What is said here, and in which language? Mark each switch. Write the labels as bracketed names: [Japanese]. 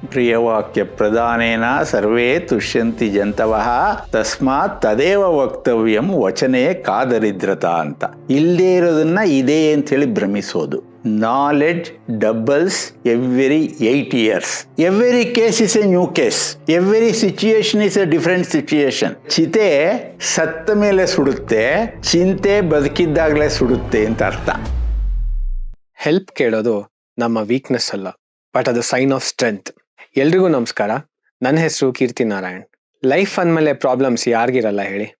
[Sanskrit] ಪ್ರಿಯವಾಕ್ಯ ಪ್ರಧಾನೇನ ಸರ್ವೇ ತುಷ್ಯಂತಿ ಜಂತವಃ ತಸ್ಮಾತ್ ತದೇವ ವಕ್ತವ್ಯಂ ವಚನೇ ಕಾದರಿದ್ರತ ಅಂತ. [Kannada] ಇಲ್ಲದೆ ಇರೋದನ್ನ ಇದೆ ಅಂತ ಹೇಳಿ ಭ್ರಮಿಸೋದು. [English] Knowledge doubles every 8 years. Every case is a new case. Every situation is a different situation. [Kannada] ಚಿತೆ ಸತ್ತ ಮೇಲೆ ಸುಡುತ್ತೆ, ಚಿಂತೆ ಬದುಕಿದ್ದಾಗಲೇ ಸುಡುತ್ತೆ ಅಂತ ಅರ್ಥ. ಹೆಲ್ಪ್ ಕೇಳೋದು ನಮ್ಮ ವೀಕ್ನೆಸ್ ಅಲ್ಲ, ಬಟ್ ಅದು ಸೈನ್ ಆಫ್ ಸ್ಟ್ರೆಂತ್. ಎಲ್ರಿಗೂ ನಮಸ್ಕಾರ. ನನ್ನ ಹೆಸರು ಕೀರ್ತಿ ನಾರಾಯಣ್. ಲೈಫ್ ಅಂದಮೇಲೆ ಪ್ರಾಬ್ಲಮ್ಸ್ ಯಾರಿಗಿರಲ್ಲ ಹೇಳಿ.